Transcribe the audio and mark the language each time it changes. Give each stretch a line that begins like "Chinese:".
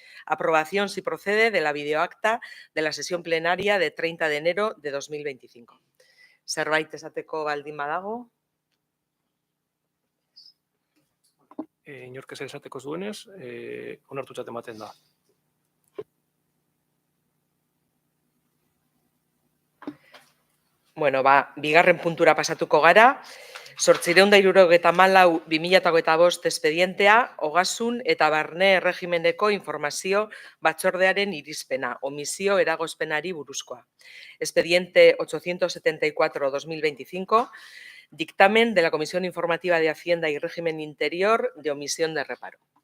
Spanish: Aprobación, si procede, de la videoacta de la sesión plenaria de 30 de enero de 2025.
Basque: Zerbait esateko baldin badago? Inork ez esateko zuenez, onartutzat ematen da. Bigarren puntura pasatuko gara. 874/2025 espedientea, ogasun eta barne erregimeneko informazio batzordearen irizpena, omisio eragozpenari buruzkoa.
Spanish: Expediente 874/2025, dictamen de la Comisión Informativa de Hacienda y Régimen Interior de omisión de reparo.